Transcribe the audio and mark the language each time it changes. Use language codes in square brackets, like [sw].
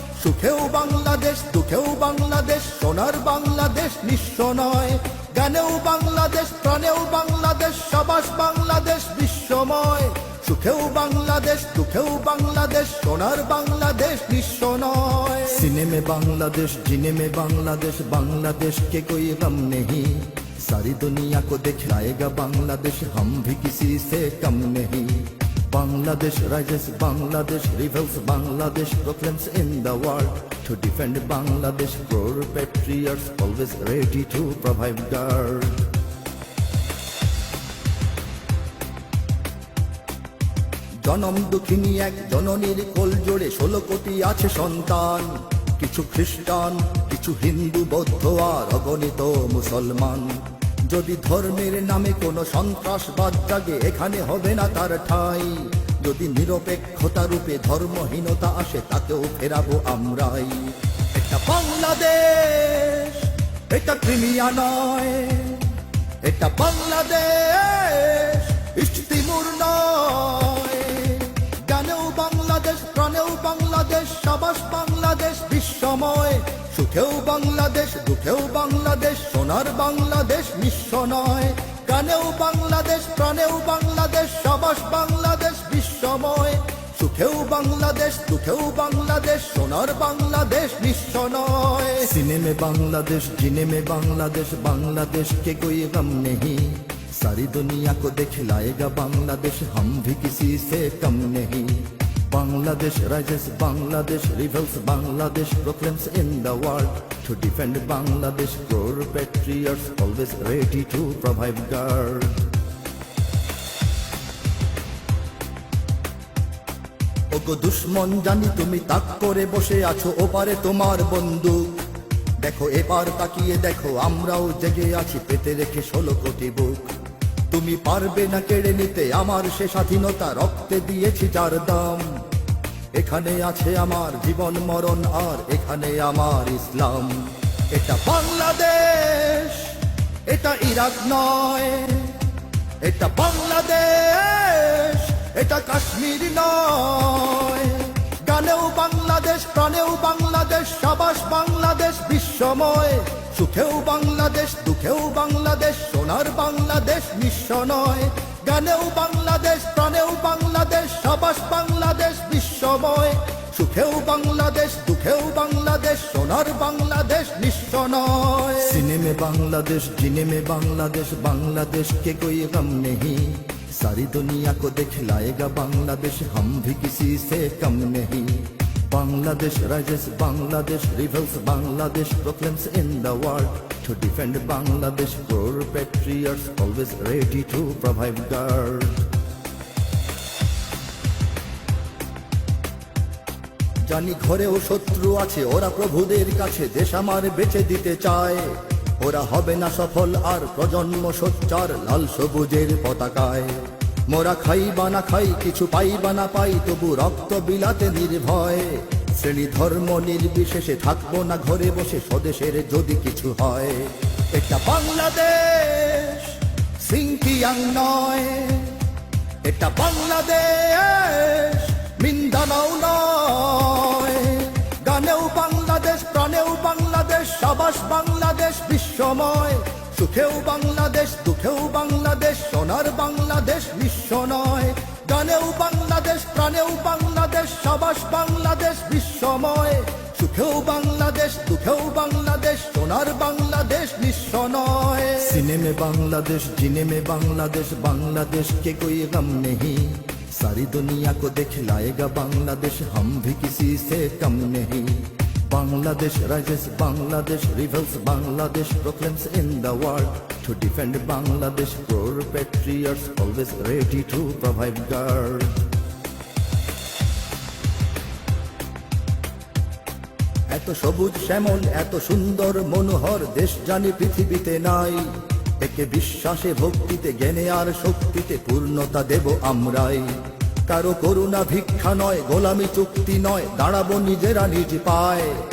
[bn] সুখেও বাংলাদেশ, দুঃখেও বাংলাদেশ, সোনার বাংলাদেশ নিঃস্ব নয়। গানেও বাংলাদেশ, প্রাণেও বাংলাদেশ, সাবাস বাংলাদেশ বিশ্বময়। সুখেও বাংলাদেশ, দুঃখেও বাংলাদেশ, সোনার বাংলাদেশ নিঃস্ব নয়। [hi] সিনেমে बांग्लादेश, जीने में बांग्लादेश, बांग्लादेश के कोई गम नहीं। सारी दुनिया को दिखलाएगा बांग्लादेश, हम भी किसी से कम नहीं। [en] Bangladesh rises, Bangladesh rebels, Bangladesh proclaims in the world. To defend Bangladesh, poor patriots always ready to provide guard. [bn] জনম দুঃখিনী এক জননীর কোল জোড়ে 16 কোটি আছে সন্তান। কিছু খ্রিস্টান, কিছু হিন্দু, বৌদ্ধ আর অগণিত মুসলমান। যদি ধর্মের নামে কোনো সন্ত্রাসবাদ জাগে, এখানে হবে না তার ঠাঁই। যদি নিরপেক্ষতা রূপে ধর্মহীনতা আসে, তাকেও ফেরাবো আমরাই। এটা বাংলাদেশ, এটা ক্রিমিয়া নয়। এটা বাংলাদেশ, ইস্ট তিমুর নয়। গানেও বাংলাদেশ, প্রাণেও বাংলাদেশ, সাবাস বাংলাদেশ বিশ্বময়। সুখেও বাংলাদেশ, দুঃখেও বাংলাদেশ, সোনার বাংলাদেশ নিঃস্ব নয়। গানেও বাংলাদেশ, প্রাণেও বাংলাদেশ, সাবাস বাংলাদেশ বিশ্বময়। সুখেও বাংলাদেশ, দুঃখেও বাংলাদেশ, সোনার বাংলাদেশ নিঃস্ব নয়। [hi] सीने में बांग्लादेश, जीने में बांग्लादेश, बांग्लादेश के कोई गम नहीं। सारी दुनिया को दिखलाएगा बांग्लादेश, हम भी किसी से कम नहीं। [en] Bangladesh rises, Bangladesh rebels, Bangladesh proclaims in the world. To defend Bangladesh, poor patriots always ready to provide guard. [bn] ওগো দুশ্মন জানি তুমি তাক করে বসে আছো, ওপারে তোমার বন্দুক। দেখো এবার তাকিয়ে দেখো, আমরাও জেগে আছি পেতে রেখে 16 কোটি বুক। তুমি পারবে না কেড়ে নিতে আমার সে স্বাধীনতা, রক্তে দিয়েছি যার দাম। এখানে আছে আমার জীবন মরণ, আর এখানে আমার ইসলাম। এটা বাংলাদেশ, এটা ইরাক নয়। এটা বাংলাদেশ, এটা কাশ্মীর নয়। গানেও বাংলাদেশ, প্রাণেও বাংলাদেশ, সাবাস বাংলাদেশ বিশ্বময়। সুখেও বাংলাদেশ, দুঃখেও বাংলাদেশ, সোনার বাংলাদেশ নিঃস্ব নয়। গানেও বাংলাদেশ, প্রাণেও বাংলাদেশ, সাবাস বাংলাদেশ বিশ্বময়। সুখেও বাংলাদেশ, দুঃখেও বাংলাদেশ, সোনার বাংলাদেশ নিঃস্ব নয়। [hi] सीने में बांग्लादेश, जीने में बांग्लादेश, बांग्लादेश के कोई गम नहीं। सारी दुनिया को दिखलाएगा बांग्लादेश, हम भी किसी से कम नहीं। [en] Bangladesh rises, Bangladesh rebels, Bangladesh proclaims in the world. To defend Bangladesh, poor patriots always ready to provide guard. [bn] জানি ঘরেও শত্রু আছে, ওরা প্রভুদের কাছে দেশ আমার বেঁচে দিতে চায়। ওরা হবে না সফল আর প্রজন্ম সোচ্চার লাল সবুজের পতাকায়। মোরা খাই বা না খাই, কিছু পাই বা না পাই, তবু রক্ত বিলাতে নির্ভয়। শ্রেণী ধর্ম নির্বিশেষে থাকবো না ঘরে বসে, স্বদেশের যদি কিছু হয়। এটা বাংলাদেশ, সিংকিয়াং নয়। এটা বাংলাদেশ, মিন্দানাও নয়। গানেও বাংলাদেশ, প্রাণেও বাংলাদেশ, সাবাস বাংলাদেশ বিশ্বময়। সুখেও বাংলাদেশ, দুঃখেও বাংলাদেশ, সোনার বাংলাদেশ নিঃস্ব নয়। গানেও বাংলাদেশ, প্রাণেও বাংলাদেশ, সাবাস বাংলাদেশ বিশ্বময়। সুখেও বাংলাদেশ, দুঃখেও বাংলাদেশ, সোনার বাংলাদেশ নিঃস্ব নয়। [hi] सीने में बांग्लादेश, जीने में बांग्लादेश, बांग्लादेश के कोई गम नहीं। सारी दुनिया को दिखलाएगा बांग्लादेश, हम भी किसी से कम नहीं। [en] Bangladesh rises, Bangladesh rebels, Bangladesh proclaims in the world. To defend Bangladesh, poor patriots always ready to provide guard. [bn] এত সবুজ শ্যামল, এত সুন্দর মনোহর দেশ জানি পৃথিবীতে নাই। একে বিশ্বাসে ভক্তিতে জ্ঞানে আর শক্তিতে পূর্ণতা দেব আমরাই। কারো করুণা ভিক্ষা নয়, গোলামি চুক্তি নয়, দাঁড়াবো নিজেরা নিজ পায়।